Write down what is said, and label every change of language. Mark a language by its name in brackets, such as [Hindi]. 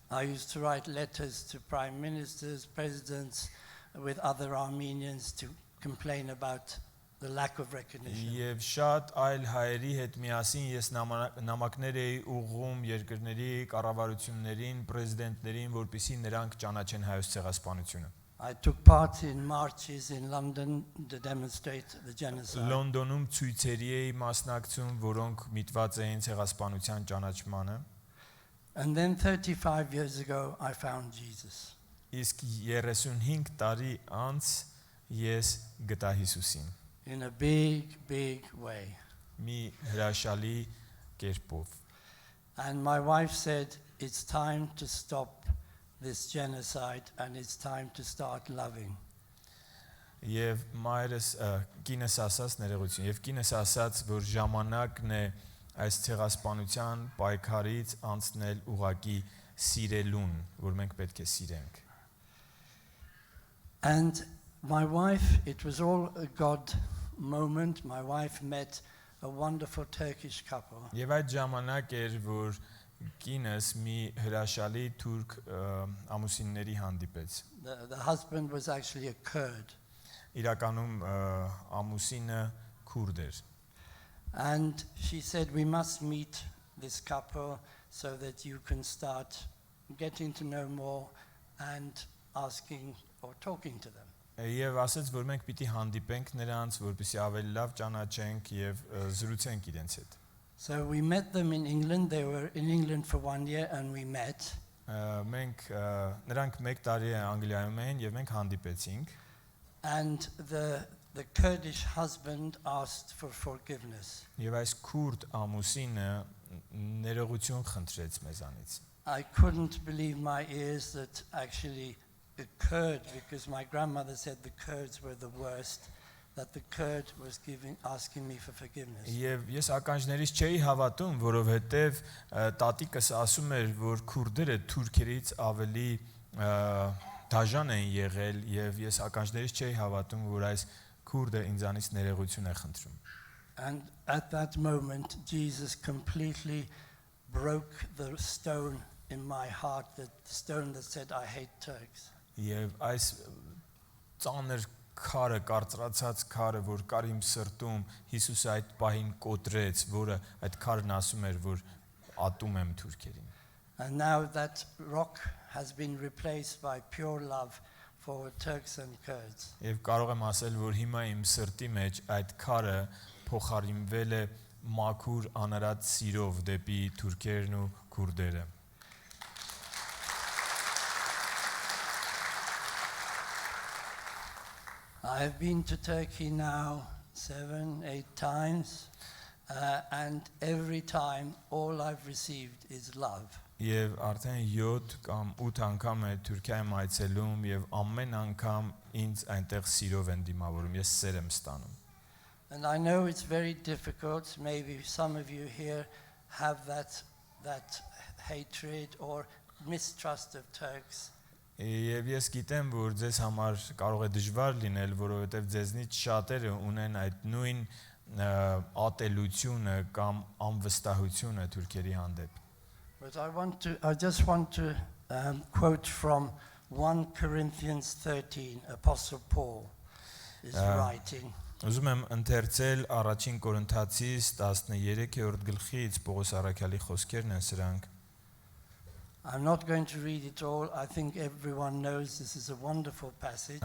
[English] I used to write letters to prime ministers, presidents, with other Armenians to complain about the lack of recognition. [Armenian] Եվ շատ այլ հայերի հետ միասին ես նամակներ էի ուղղում երկրների կառավարություններին, պրեզիդենտներին, որպեսզի նրանք ճանաչեն հայոց ցեղասպանությունը։ [English] I took part in marches in London to demonstrate the genocide. [Armenian] Լոնդոնում ցույցերի էի մասնակցում, որոնք միտված էին ցեղասպանության ճանաչմանը։ [English] And then 35 years ago, I found Jesus. [Armenian] Իսկ 35 տարի անց ես գտա Հիսուսին։ [English] In a big way. [Armenian] Մի հրաշալի կերպով։ [English] And my wife said, it's time to stop this genocide and it's time to start loving. [Armenian] Եվ մայրս կինս ասաց ներողություն, եւ կինս ասաց, որ ժամանակն է այս ցեղասպանության պայքարից անցնել ուղակի սիրելուն, որ մենք պետք է սիրենք։ [English] And my wife, it was all a God moment. My wife met a wonderful Turkish couple. [Armenian] Եվ այդ ժամանակ էր, որ կինս մի հրաշալի թուրք ամուսինների հանդիպեց։ [English] The husband was actually a Kurd. [Armenian] իրականում ամուսինը քուրդ էր։ [English] And she said, we must meet this couple so that you can start getting to know more and asking or talking to them. [Armenian] Եվ ասաց, որ մենք պիտի հանդիպենք նրանց, որպեսզի ավելի լավ ճանաչենք եւ զրուցենք իրենց հետ։ [English] So we met them in England. They were in England for 1 year and we met. [Armenian] Մենք նրանք 1 տարի Անգլիայում էին եւ մենք հանդիպեցինք։ [English] And the Kurdish husband asked for forgiveness. [Armenian] Եվ այս քուրդ ամուսինը ներողություն խնդրեց մեզանից։ [English] I couldn't believe my ears that actually it occurred, because my grandmother said the Kurds were the worst, that the Kurd was asking me for forgiveness. [Armenian] Եվ ես ականջներից չէի հավատում, որովհետև տատիկս ասում էր, որ քուրդերը թուրքերից ավելի դաժան են եղել, եւ ես ականջներից չէի հավատում, որ այս քուրդը ինձանից ներողություն է խնդրում։ [English] And at that moment Jesus completely broke the stone in my heart, the stone that said I hate Turks. [Armenian] Եվ այս ծանր քարը, կարծրացած քարը, որ կար իմ սրտում, Հիսուսը այդ պահին կոտրեց, որը այդ քարն ասում էր, որ ատում եմ թուրքերին։ [English] And now that rock has been replaced by pure love for Turks and Kurds. [Armenian] Եվ կարող եմ ասել, որ հիմա իմ սրտի մեջ այդ քարը փոխարինվել է մաքուր անարատ սիրով դեպի թուրքերն ու քուրդերը։ [English] I have been to Turkey now 7-8 times, and every time all I've received is love. [Armenian] Եվ արդեն 7 կամ 8 անգամ է Թուրքիայում այցելում եւ ամեն անգամ ինձ այնտեղ սիրով են դիմավորում, ես սեր եմ ստանում։ [English] And I know it's very difficult. Maybe some of you here have that hatred or mistrust of Turks. [Armenian] Եվ ես գիտեմ, որ ձեզ համար կարող է դժվար լինել, որովհետև ձեզնից շատերը ունեն այդ նույն ատելությունը կամ անվստահությունը թուրքերի հանդեպ։ [English] But I just want to quote from 1 Corinthians 13, Apostle Paul is writing. [Armenian] Ուզում եմ ընթերցել առաջին Կորինթացիս 13-րդ գլխից Պողոս առաքյալի խոսքերն են սրանք։ [English] I'm not going to read it all. I think everyone knows this is a wonderful passage.